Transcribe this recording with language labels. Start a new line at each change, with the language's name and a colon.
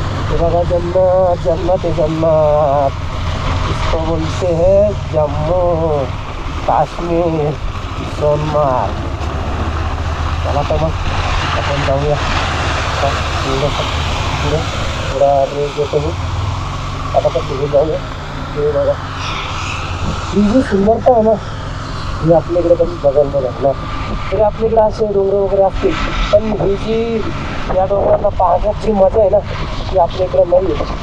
Marathi: हे बघा जन्नत जन्नत आहे जन्नत.
Hindi: इसको बोलते हैं जम्मू काश्मीर सोनमार्ग.
Marathi: चला तर मग आपण जाऊया पुढे थोडा रेस घेतो मी आता. पण पुढे जाऊया. हे बघा ही जी सुंदरता आहे ना हे आपल्याकडे कधी बघायला नाही भेटणार. तरी आपल्याकडे असे डोंगर वगैरे असतील, पण ही जी या डोंगरांना पाहण्यात जी मजा आहे ना ती आपल्याकडे नाही आहे.